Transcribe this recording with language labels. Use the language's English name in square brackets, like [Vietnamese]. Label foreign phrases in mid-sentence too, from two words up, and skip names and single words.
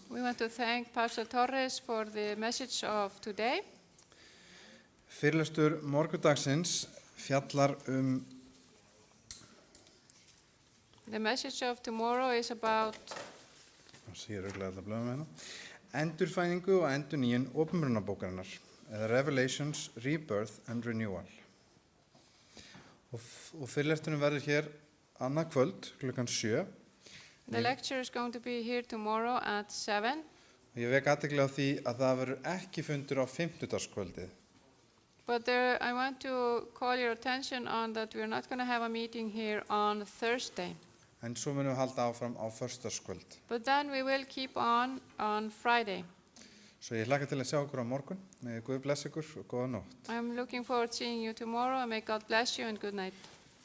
[English] We want to thank Pastor Torres for the message of today. [Icelandic] Fyrirlestur morgundagsins fjallar [English] The message of tomorrow is about [Icelandic] endurfæðingu og endurnýjun opinberunarbókarinnar, eða Revelations, Rebirth and Renewal. Og fyrirlesturinn verður hér annað kvöld klukkan 7. [English] The lecture is going to be here tomorrow at 7. [Icelandic] Og ég vek athygli á því að það verður ekki fundur á fimmtudagskvöldið. [English] But I want to call your attention on that we're not going to have a meeting here on Thursday. [Icelandic] En svo munum við halda áfram á föstudagskvöld. [English] But then we will keep on Friday. [Icelandic] Svo ég hlakka til að sjá ykkur á morgun. May Guð blessa ykkur og góða nótt. [English] I'm looking forward to seeing you tomorrow, and may God bless you and good night.